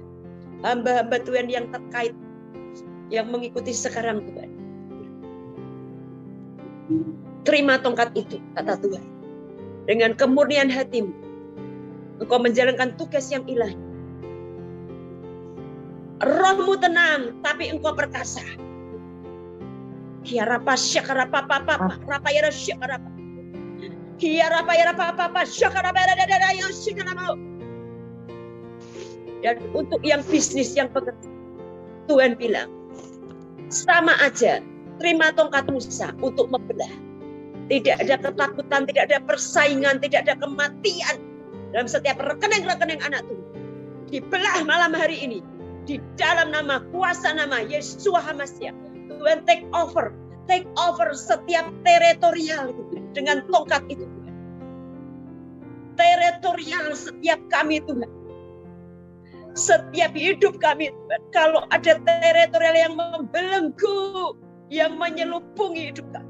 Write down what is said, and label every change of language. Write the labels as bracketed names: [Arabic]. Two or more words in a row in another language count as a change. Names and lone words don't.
[Indonesian] Hamba-hamba Tuhan yang terkait. Yang mengikuti sekarang Tuhan. Terima tongkat itu, kata Tuhan. Dengan kemurnian hatimu, engkau menjalankan tugas yang ilahi. Rohmu tenang, tapi engkau perkasa. Kiarapa syakarapa papa, rapayara syakarapa. Kiarapa yara papa, syakarapa dadada yang syakarapa. Dan untuk yang bisnis, yang pekerja, Tuhan bilang, sama aja, terima tongkat Musa untuk membelah. Tidak ada ketakutan, tidak ada persaingan, tidak ada kematian dalam setiap rekening-rekening anak Tuhan. Dibelah malam hari ini di dalam nama kuasa nama Yeshua HaMashiach. Tuhan [English] take over [Indonesian] setiap teritorial dengan tongkat itu. Teritorial setiap kami Tuhan. Setiap hidup kami Tuhan. Kalau ada teritorial yang membelenggu, yang menyelubungi hidup kami.